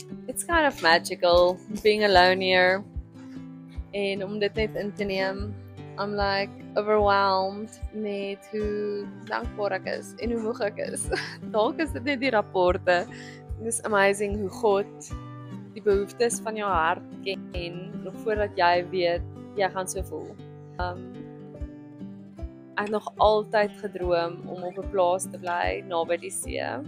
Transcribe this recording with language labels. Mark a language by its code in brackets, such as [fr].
[en] It's kind of magical being alone here. [af] En om dit net in te neem, [en] I'm like overwhelmed [af] met hoe dankbaar ek is en hoe moeg ek is. Dalk is dit net die rapporte. [en] It's amazing [af] hoe God die behoeftes van jou hart ken nog voordat jy weet jy gaan so voel. Ek het nog altyd gedroom om op 'n plaas te bly naby die see.